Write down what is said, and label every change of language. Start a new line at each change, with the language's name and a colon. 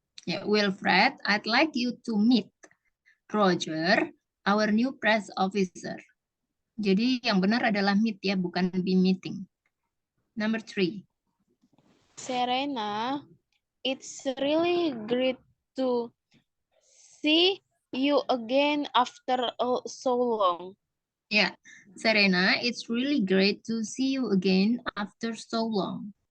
English: Ya, Wilfred, I'd like you to meet Roger, our new press officer.
Indonesian: Jadi yang benar adalah meet ya, bukan be meeting.
English: Number 3. Serena, it's really great to see you again after so long. Ya, Serena, it's really great to see you again after so long.